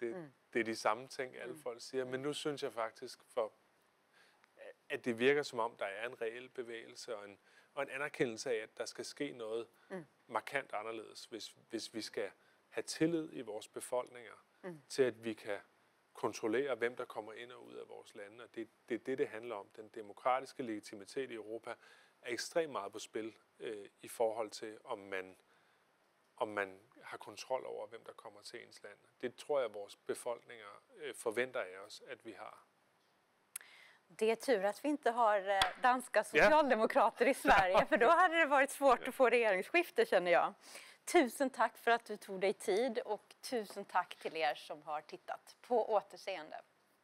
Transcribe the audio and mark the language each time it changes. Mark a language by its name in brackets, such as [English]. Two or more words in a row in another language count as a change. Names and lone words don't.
[Danish] Det er de samme ting, alle folk siger. Men nu synes jeg faktisk, at det virker som om, der er en reel bevægelse og en anerkendelse af, at der skal ske noget markant anderledes, hvis vi skal have tillid i vores befolkninger til, at vi kan kontrollere, hvem der kommer ind og ud af vores lande. Og det er det handler om. Den demokratiske legitimitet i Europa er ekstremt meget på spil i forhold til, om man har kontrol over, hvem der kommer til ens land. Det tror jeg, vores befolkninger forventer af os, at vi har. [Swedish] Det är tur att vi inte har danska socialdemokrater i Sverige, för då hade det varit svårt att få regeringsskifte, känner jag. Tusen tack för att du tog dig tid och tusen tack till er som har tittat. På återseende.